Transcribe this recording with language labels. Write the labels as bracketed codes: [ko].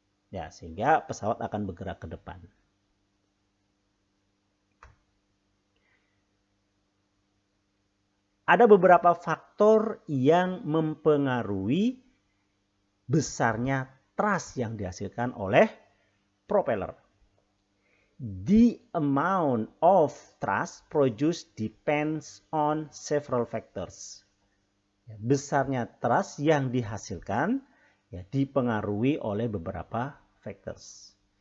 [id] Ya, sehingga pesawat akan bergerak ke depan. Ada beberapa faktor yang mempengaruhi besarnya thrust yang dihasilkan oleh propeller. [en] The amount of thrust produced depends on several factors. [id] Besarnya thrust yang dihasilkan dipengaruhi oleh beberapa factors.